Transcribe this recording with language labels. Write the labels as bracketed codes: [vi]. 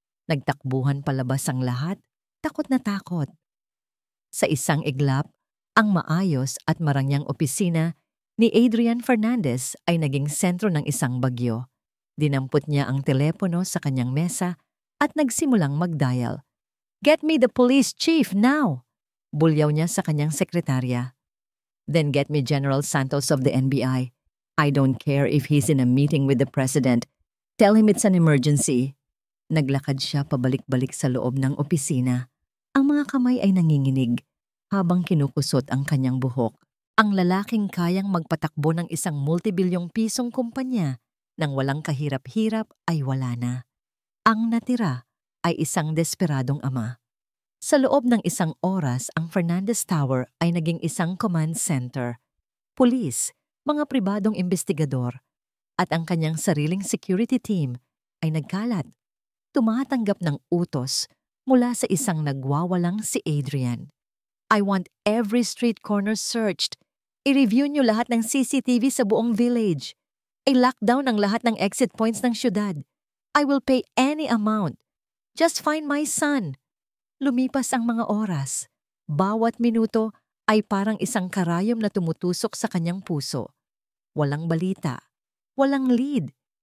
[tl] Nagtakbuhan palabas ang lahat, takot na takot. Sa isang iglap, ang maayos at marangyang opisina ni Adrian Fernandez ay naging sentro ng isang bagyo. Dinampot niya ang telepono sa kanyang mesa at nagsimulang mag-dial. [en] Get me the police chief now! [tl] Bulyaw niya sa kanyang sekretarya. [en] Then get me General Santos of the NBI. I don't care if he's in a meeting with the president. Tell him it's an emergency. [tl] Naglakad siya pabalik-balik sa loob ng opisina. Ang mga kamay ay nanginginig habang kinukusot ang kanyang buhok. Ang lalaking kayang magpatakbo ng isang multibilyong pisong kumpanya nang walang kahirap-hirap ay wala na. Ang natira ay isang desperadong ama. Sa loob ng isang oras, ang Fernandez Tower ay naging isang command center, pulis, mga pribadong investigador, at ang kanyang sariling security team ay nagkalat, tumatanggap ng utos mula sa isang nagwawalang si Adrian. [en] I want every street corner searched. [tl] I-review niyo lahat ng CCTV sa buong village. I-lockdown ang lahat ng exit points ng syudad. [en] I will pay any amount. Just find my son. [tl] Lumipas ang mga oras. Bawat minuto ay parang isang karayom na tumutusok sa kanyang puso. Walang balita. Walang lead.